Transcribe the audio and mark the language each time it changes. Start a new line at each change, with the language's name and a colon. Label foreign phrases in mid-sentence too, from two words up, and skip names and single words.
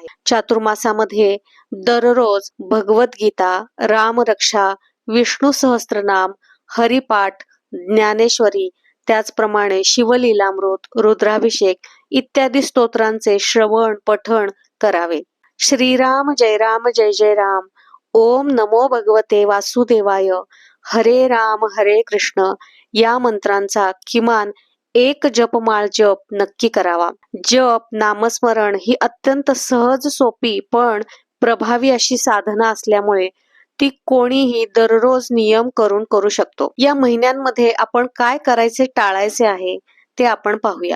Marathi: चातुर्मासामध्ये दररोज भगवद्गीता, रामरक्षा, विष्णू सहस्त्रनाम, हरिपाठ, ज्ञानेश्वरी, त्याचप्रमाणे शिवलीलामृत, रुद्राभिषेक इत्यादी स्तोत्रांचे श्रवण, पठण करावे.
Sanskrit: श्रीराम जय राम जय जय राम, ओम नमो भगवते वासुदेवाय, हरे राम हरे कृष्ण
Marathi: या मंत्रांचा किमान एक जपमाळ जप नक्की करावा. जप, नामस्मरण ही अत्यंत सहज, सोपी पण प्रभावी अशी साधना असल्यामुळे ती कोणीही दररोज नियम करून करू शकतो. या महिन्यांमध्ये आपण काय करायचे टाळायचे आहे ते आपण पाहूया.